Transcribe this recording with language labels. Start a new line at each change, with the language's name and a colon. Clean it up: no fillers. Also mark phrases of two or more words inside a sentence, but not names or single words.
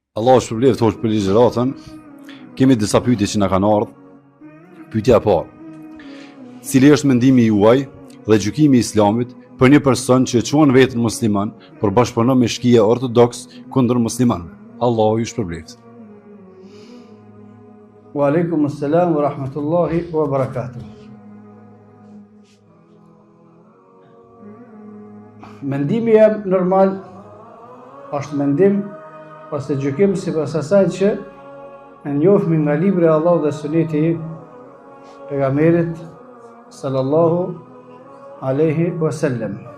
Albanian: Allah është shpërblet thosh për ligjëratën, kemi disa pyetje që na kanë ardhur. Pyetja e parë. Cili është mendimi juaj dhe gjykimi i Islamit për një person që quan veten musliman, por bashkëpunon me shkije ortodoks kundër muslimanëve? Allahu ju shpërblet.
Arabic: وعليكم السلام ورحمة الله وبركاته.
Albanian: Mendimi jam normal është mendim ose gjykim sipas asaj që e njohmi nga libri i Allahut dhe suneti i pejgamberit
Arabic: صلى الله عليه وسلم.